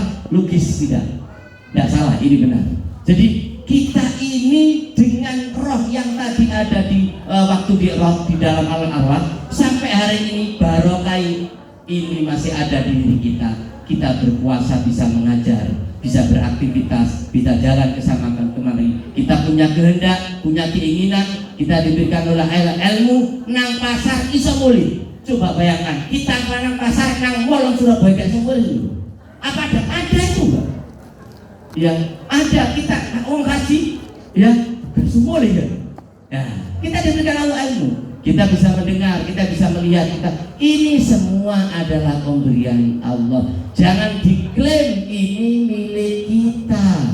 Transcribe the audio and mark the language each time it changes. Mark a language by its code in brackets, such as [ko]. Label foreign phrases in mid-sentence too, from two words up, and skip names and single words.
[id] Logis tidak salah, ini benar. Jadi kita ini dengan roh yang tadi ada di waktu di roh di dalam alam arwah sampai hari ini barokah ini masih ada di diri kita. Kita berpuasa, bisa mengajar, bisa beraktivitas, bisa jalan ke sana kemari. Kita punya kehendak, punya keinginan, kita diberikan oleh ilmu. [jv] Nang pasar iso muli. [id] Coba bayangkan, kita nang pasar nang mall Surabaya [jv] gak iso muli. [id] Apa ada itu enggak? Ya, ada. Kita orang haji ya [jv] gak iso muli [id] kan? Ya, kita diberikan oleh ilmu. Kita bisa mendengar, kita bisa melihat, ini semua adalah pemberian Allah. Jangan diklaim ini milik kita.